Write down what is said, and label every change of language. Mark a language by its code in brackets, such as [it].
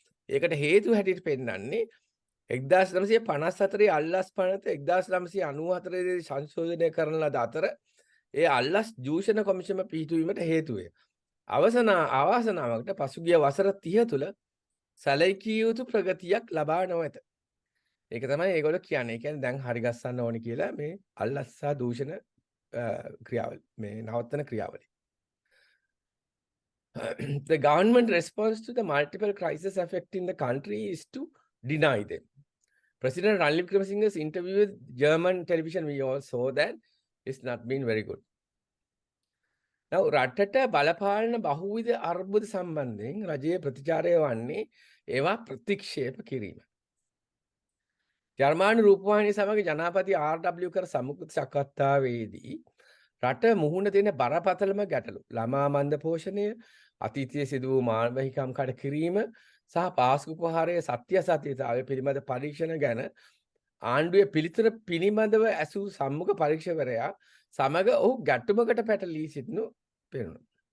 [si] ඒකට හේතු හැටියට පෙන්නන්නේ 1954 අල්ලස් පනත 1994 සංශෝධනය කරන ලද අතර ඒ අල්ලස් දූෂණ කොමිෂම පිහිටුවීමට හේතු වේ. අවාසනාවකට පසුගිය වසර 30 තුල සැලකිය යුතු ප්‍රගතියක් ලබා නොමැත. ඒක තමයි ඒගොල්ලෝ කියන්නේ. ඒ කියන්නේ දැන් හරි ගස්සන්න ඕනි කියලා මේ අල්ලස්සා දූෂණ ක්‍රියාවලිය. මේ නවත්තන ක්‍රියාවලිය. [en] The government response to the multiple crises affecting the country is to deny them. President Ranil Wickremesinghe's interview with German television, we all saw that it's not been very good. [si] Now, රටට බලපාලන බහුවිධ අර්බුද සම්බන්ධයෙන් රජයේ ප්‍රතිචාරය වන්නේ ඒවා ප්‍රතික්ෂේප කිරීම. ජර්මානු රූපවාහිනිය සමග ජනාධිපති ආර්.ඩබ්ලිව් කර සමුගත සාකච්ඡාවේදී රට මුහුණ දෙන බරපතලම ගැටලු ළමා මන්ද පෝෂණය, අතීතයේ සිදු වූ මානවහිකම් කඩ කිරීම සහ පාස්කු ප්‍රහාරයේ සත්‍ය සත්‍යතාවය පිළිබඳ පරීක්ෂණ ගැන ආණ්ඩුවේ පිළිතුර පිළිබඳව ඇසූ සම්මුඛ පරීක්ෂකවරයා සමග ඔහු ගැටුමකට පැටලී සිටිනු පෙනුණා.